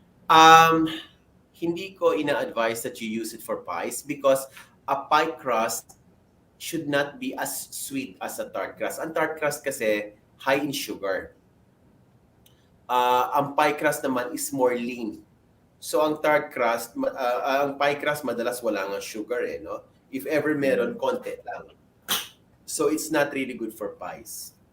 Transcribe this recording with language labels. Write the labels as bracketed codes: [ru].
[en] Um, [tl] Hindi ko ina-advise [en] that you use it for pies because a pie crust should not be as sweet as a tart crust. [tl] Ang tart crust kasi [en] high in sugar. [tl] Ang pie crust naman [en] is more lean. [tl] So ang tart crust, ang pie crust madalas wala nga sugar eh, no? If ever meron, konti lang. [en] So it's not really good for pies.